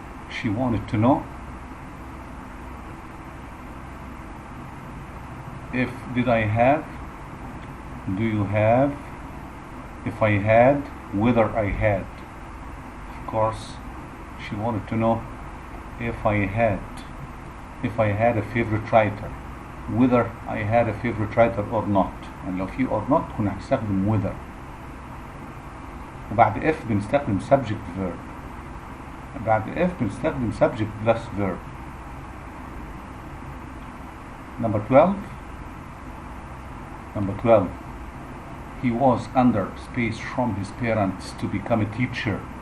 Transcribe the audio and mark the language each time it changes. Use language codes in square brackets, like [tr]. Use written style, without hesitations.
[en] She wanted to know if did I have, do you have, if I had, whether I had. Of course, she wanted to know if I had if I had a favorite writer. whether I had a favorite writer or not. [ar] يعني لو في or not كنا هنستخدم whether. وبعد if بنستخدم subject verb. بعد if بنستخدم subject plus verb. [en] Number 12. He was under space from his parents to become a teacher.